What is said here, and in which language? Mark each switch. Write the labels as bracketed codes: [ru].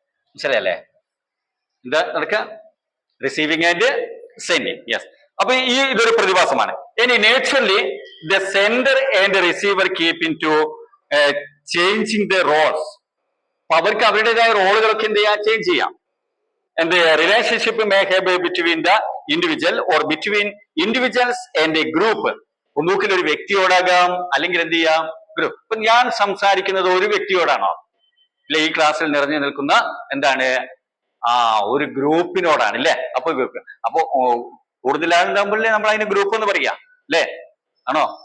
[ml] മനസ്സിലല്ലേ? എന്താ നടക്കുക? [en] Receiving and sending. [ml] യെസ്. അപ്പൊ ഇതൊരു പ്രതിഭാസമാണ്. ഇനി [en] Naturally the sender and receiver keep into changing the roles. [ml] അപ്പൊ അവർക്ക് അവരുടേതായ റോളുകളൊക്കെ എന്ത് ചെയ്യാം? ചേഞ്ച് ചെയ്യാം. [en] And the relationship may have between the individual or between individuals and a group. [ml] ഒന്നുകിൽ ഒരു വ്യക്തിയോടാകാം, അല്ലെങ്കിൽ എന്ത് ചെയ്യാം? ഗ്രൂപ്പ്. ഇപ്പൊ ഞാൻ സംസാരിക്കുന്നത് ഒരു വ്യക്തിയോടാണോ? ഇല്ല, ഈ ക്ലാസ്സിൽ നിറഞ്ഞു നിൽക്കുന്ന എന്താണ് ഒരു ഗ്രൂപ്പിനോടാണ്, അല്ലെ? അപ്പൊ കൂടുതലാളുണ്ടാകുമ്പോഴേ നമ്മൾ അതിന് ഗ്രൂപ്പ് എന്ന് പറയാം, അല്ലേ? ആണോ?